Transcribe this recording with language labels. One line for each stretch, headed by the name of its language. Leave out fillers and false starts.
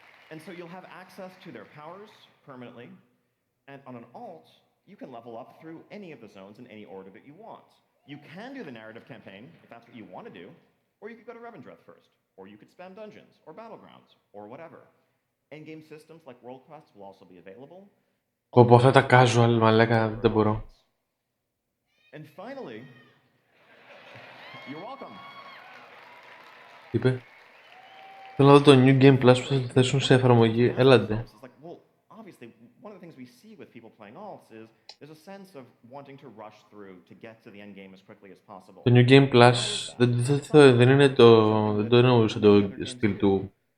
English: And so you'll have access to their powers permanently. And on an alt, you can level up through any of the zones in any order that you want. You can do the narrative campaign, if that's what you want to do, or you could go to Revendreth first. Or you could spam dungeons, or battlegrounds, or whatever. Endgame systems like world quests will also be available.
Greek: Πω αυτά τα casual, μαλάκα, δεν μπορώ.
English: And finally, you're welcome.
Greek: Είπε. Θέλω να δω το New Game Plus που θα το θέσουν σε εφαρμογή. Έλατε.
English: Obviously, one of the things we see with people playing alts is there's a sense of wanting to rush through to get to the end game as quickly as possible.
Greek: Το New Game Plus δεν είναι το... δεν το εννοούσα το στυλ του...